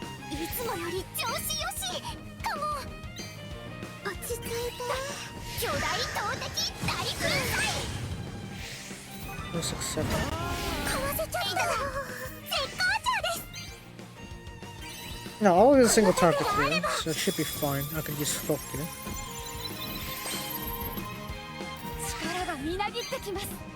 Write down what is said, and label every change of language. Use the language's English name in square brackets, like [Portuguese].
[Japanese] いつもより調子よしかも。落ち着いて。巨大投擲大粉砕。 [English] Let's accept. [Japanese] かわせちゃった。絶好調です。 [English] No, always a single target here, so it should be fine. I can use Flock here. [Japanese] 力がみなぎってきます。